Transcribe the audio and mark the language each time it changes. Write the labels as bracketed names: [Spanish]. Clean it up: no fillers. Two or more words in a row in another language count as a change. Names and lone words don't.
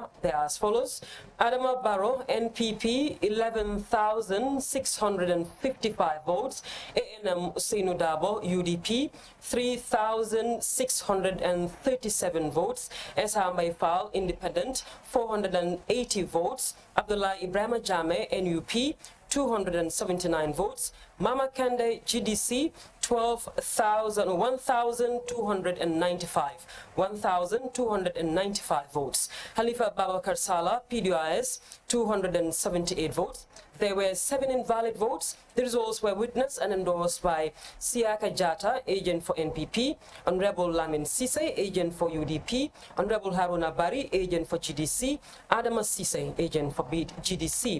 [English] They are as follows. Adama Barrow, NPP, 11,655 votes. ANM Usainu Dabo, UDP, 3,637 votes. Eshambai Fall, Independent, 480 votes. Abdullah Ibrahim Jame, NUP, 279 votes. Mama Kande, GDC, 1,295 votes. Khalifa Babakar Salah, PDIS, 278 votes. There were 7 invalid votes. The results were witnessed and endorsed by Siaka Jata, agent for NPP, Honorable Lamin Sise, agent for UDP, Honorable Haruna Bari, agent for GDC, Adama Sise, agent for GDC.